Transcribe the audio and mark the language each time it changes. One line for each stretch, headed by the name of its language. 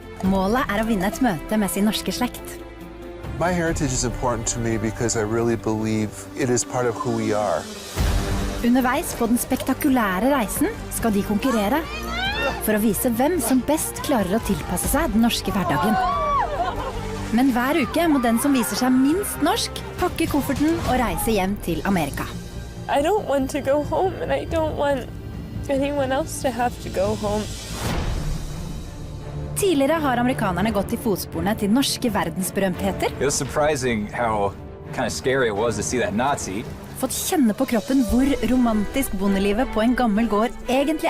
Norwegian: Målet å vinne et møte med sin norske slekt.
English: My heritage is important to me because I really believe it is part of who we are.
Norwegian: Underveis på den spektakulære reisen skal de konkurrere for å vise hvem som best klarer å tilpasse seg den norske hverdagen. Men hver uke må den som viser seg minst norsk pakke kofferten og reise hjem til Amerika.
English: I don't want to go home and I don't want anyone else to have to go home.
Norwegian: Tidligere har amerikanerne gått I fotsporene til norske verdensberømtheter.
English: It was surprising how kind of scary it was to see that Nazi.
Norwegian: Fått kjenne på kroppen hvor romantisk bondelivet på en gammel gård egentlig